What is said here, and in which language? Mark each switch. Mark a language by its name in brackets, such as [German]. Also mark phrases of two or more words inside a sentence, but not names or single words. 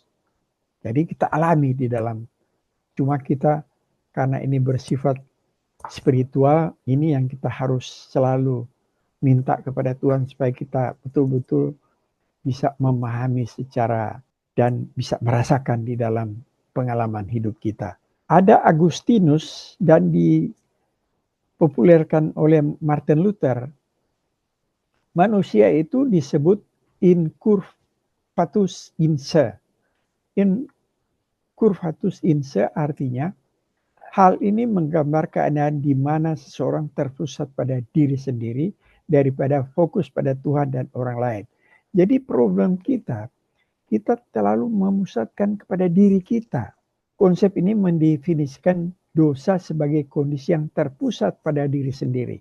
[Indonesian] Jadi kita alami di dalam, cuma kita karena ini bersifat spiritual, ini yang kita harus selalu minta kepada Tuhan supaya kita betul-betul bisa memahami secara dan bisa merasakan di dalam pengalaman hidup kita. Ada Agustinus dan dipopulerkan oleh Martin Luther. Manusia itu disebut [Latin] incurvatus in se. Incurvatus in se [Indonesian] artinya hal ini menggambar keadaan di mana seseorang terpusat pada diri sendiri daripada fokus pada Tuhan dan orang lain. Jadi problem kita terlalu memusatkan kepada diri kita. Konsep ini mendefinisikan dosa sebagai kondisi yang terpusat pada diri sendiri.